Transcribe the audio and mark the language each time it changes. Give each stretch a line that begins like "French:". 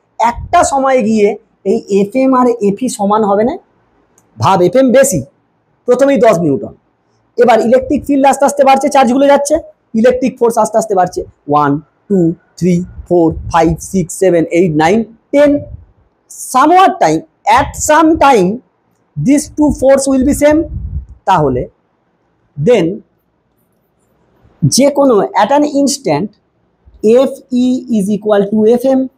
Bangla: একটা সময় গিয়ে এই F M আর F E সমান হবে না? ভাব, এফ এম বেশি, প্রথমেই 10 নিউটন, এবার ইলেকট্রিক ফিল্ড আস্তে আস্তে বাড়ছে, চার্জগুলো যাচ্ছে, ইলেকট্রিক ফোর্স আস্তে আস্তে বাড়ছে 1 2 3 4 5 6 7 8 9 10।
English: somewhat time, at some time these two force will be same।
Bangla: তাহলে দেন যে কোনো
English: at an instant
Bangla: F E
English: is equal to
Bangla: F M.